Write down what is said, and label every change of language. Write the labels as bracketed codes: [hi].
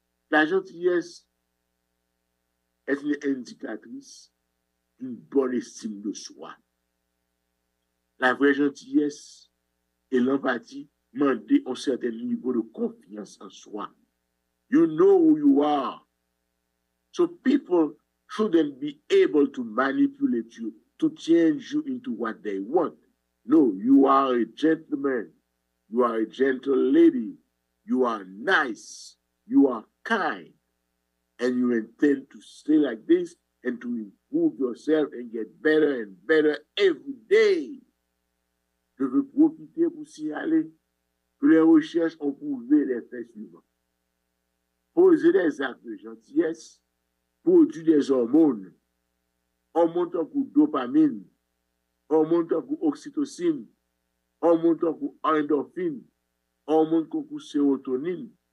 [fr] La gentillesse est une indicatrice d'une bonne estime de soi. La vraie gentillesse et l'empathie demandent un certain niveau de confiance en soi. [en] You know who you are. So people shouldn't be able to manipulate you, to change you into what they want. No, you are a gentleman. You are a gentle lady. You are nice. You are kind. And you intend to stay like this and to improve yourself and get better and better every day. [fr] Je veux profiter pour signaler que les recherches ont prouvé les faits suivants. Poser des actes de gentillesse produit des hormones. Hormones comme dopamine, hormones comme oxytocine, hormones comme endorphine, hormones comme sérotonine.